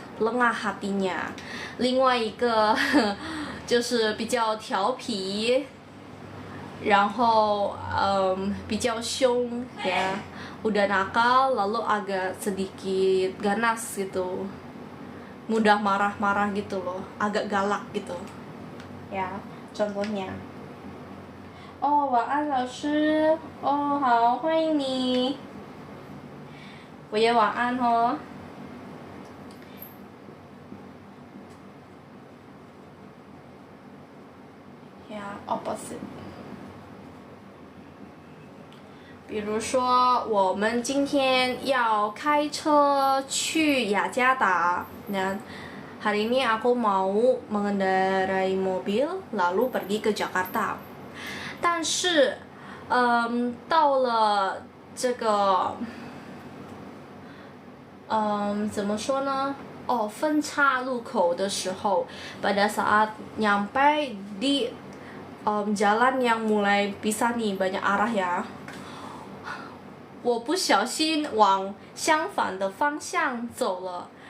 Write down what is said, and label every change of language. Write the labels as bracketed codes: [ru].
[id] lengah hatinya. [zh] 另外一个就是比较调皮，然后比较凶 [id] ya, udah nakal lalu agak sedikit ganas gitu, mudah marah-marah gitu loh, agak galak gitu ya. [zh] Contohnya, oh 晚安老师，哦好，欢迎你，我也晚安哦。呀 opposite。比如说，我们今天要开车去雅加达。 [id] Dan hari ini aku mau mengendarai mobil lalu pergi ke Jakarta。 [zh] 但是，到了这个，怎么说呢？哦，分岔路口的时候， [id] pada saat nyampe di jalan yang mulai pisah nih, banyak arah ya. [zh] 我不小心往相反的方向走了.